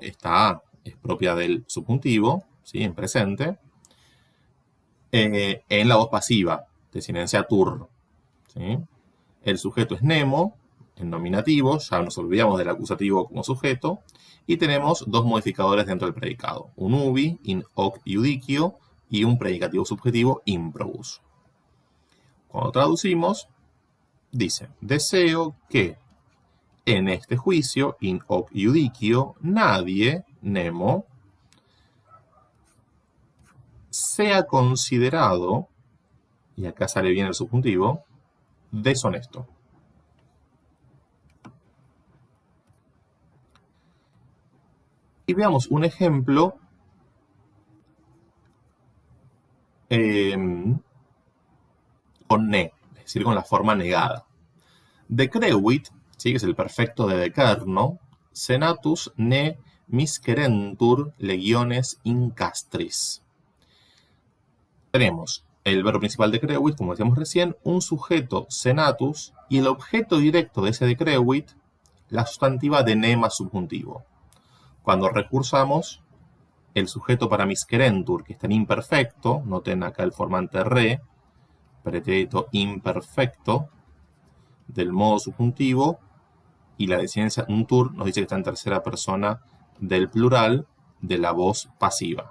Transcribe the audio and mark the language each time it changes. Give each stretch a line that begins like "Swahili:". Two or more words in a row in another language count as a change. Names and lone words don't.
Spanish: Esta A es propia del subjuntivo, ¿sí? En presente. En la voz pasiva, desinencia tur. ¿Sí? El sujeto es nemo, en nominativo, ya nos olvidamos del acusativo como sujeto, y tenemos dos modificadores dentro del predicado, un ubi,
Latin: in hoc iudicio,
Spanish: y un predicativo subjetivo, improbus. Cuando traducimos, dice, deseo que en este juicio,
Latin: in hoc iudicio,
Spanish: nadie, nemo, sea considerado, y acá sale bien el subjuntivo, deshonesto. Y veamos un ejemplo con ne, es decir, con la forma negada. Decrevit, ¿sí? Que es el perfecto de decerno,
Latin: senatus ne miscerentur legiones in castris.
Spanish: Tenemos el verbo principal decrevit, como decíamos recién, un sujeto senatus y el objeto directo de ese decrevit, la sustantiva de ne más subjuntivo. Cuando recursamos, el sujeto para miscerentur, que está en imperfecto, noten acá el formante re, pretérito imperfecto, del modo subjuntivo, y la desinencia untur nos dice que está en tercera persona del plural de la voz pasiva.